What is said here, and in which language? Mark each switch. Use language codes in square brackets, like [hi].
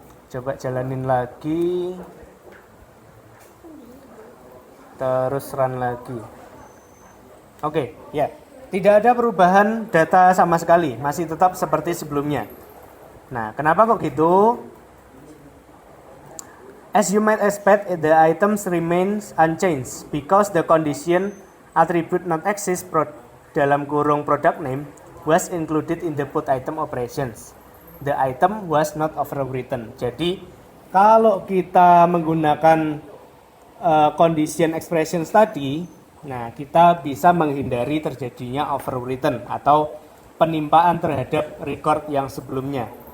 [id] Coba jalanin lagi. Terus run lagi. Oke, ya. Tidak ada perubahan data sama sekali. Masih tetap seperti sebelumnya. Nah, kenapa kok gitu? [en] As you might expect, the items remains unchanged because the condition attribute not exist [id] dalam kurung [en] product name was included in the put item operations. The item was not overwritten. [id] Jadi kalau kita menggunakan condition expressions tadi, nah kita bisa menghindari terjadinya overwritten atau penimpaan terhadap record yang sebelumnya.